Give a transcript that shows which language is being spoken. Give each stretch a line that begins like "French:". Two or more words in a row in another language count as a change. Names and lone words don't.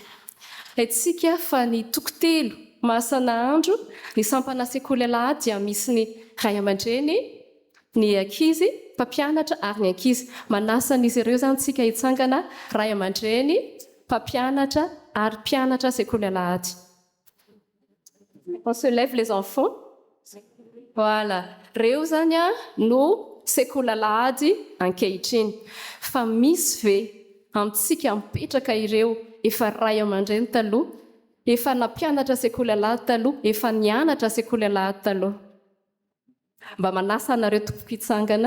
Malagasy: Haintsika fa ny tokotelo masan'andro ny sampana sekoly alahady dia misy ny ray aman-dreny, ny ankizy, mpampianatra ary ny ankizy. Manasa an'izy ireo izany tsika hitsangana ray aman-dreny, mpampianatra ary mpianatra sekoly alahady.
French: On se lève les enfants. Voilà.
Malagasy: Reo zany no sekoly alahady ankehitriny. Fa misy ve amintsika mipetraka ireo efa ray aman-dreny taloha, efa nampianatra sekoly alahady taloha, efa nianatra sekoly alahady taloha. Mba manasa anareo tompoko hitsangana.